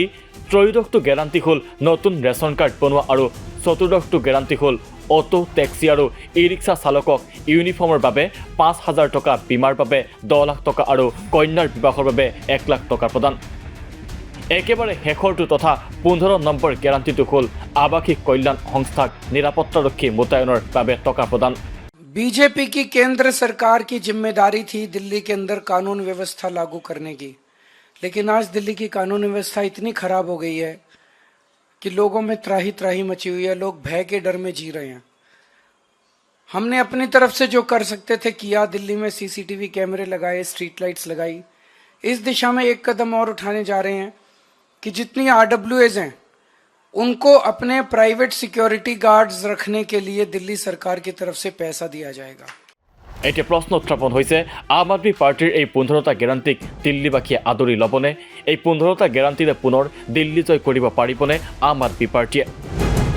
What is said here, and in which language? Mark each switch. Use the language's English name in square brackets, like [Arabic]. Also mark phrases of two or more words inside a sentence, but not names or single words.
[Assamese] ত্ৰয়োদশটো গেৰাণ্টি হ'ল নতুন ৰেচন কাৰ্ড বনোৱা আৰু চতুৰ্দশটো গেৰাণ্টি হ'ল [English] auto taxi [Assamese] আৰু ই ৰিক্সা চালকক ইউনিফৰ্মৰ বাবে 5,000 টকা, বীমাৰ বাবে 10 লাখ টকা আৰু কন্যাৰ বিবাহৰ বাবে 1 লাখ টকা প্ৰদান। একেবাৰে শেষৰটো তথা 15 নম্বৰ গেৰাণ্টিটো হ'ল আৱাসিক কল্যাণ সংস্থাক নিৰাপত্তাৰক্ষী মোতায়েনৰ বাবে টকা প্ৰদান। [Hindi] बीजेपी की केंद्र सरकार की जिम्मेदारी थी दिल्ली के अंदर कानून व्यवस्था लागू करने की, लेकिन आज दिल्ली की कानून व्यवस्था इतनी खराब हो गई है कि लोगों में त्राही त्राही मची हुई है। लोग भय के डर में जी रहे हैं। हमने अपनी तरफ से जो कर सकते थे किया। दिल्ली में [English] CCTV cameras [Hindi] लगाए, [English] street lights [Hindi] लगाई। इस दिशा में एक कदम और उठाने जा रहे हैं कि जितनी RWAs हैं उनको अपने [English] private security guards [Hindi] रखने के लिए दिल्ली सरकार की तरफ से पैसा दिया जाएगा। [Assamese] এতিয়া প্ৰশ্ন উত্থাপন হৈছে আম আদমি পাৰ্টিৰ এই 15টা গেৰাণ্টিক দিল্লীবাসীয়ে আদৰি ল'বনে? এই 15টা গেৰাণ্টিৰে পুনৰ দিল্লী জয় কৰিব পাৰিবনে আম আদমি পাৰ্টিয়ে?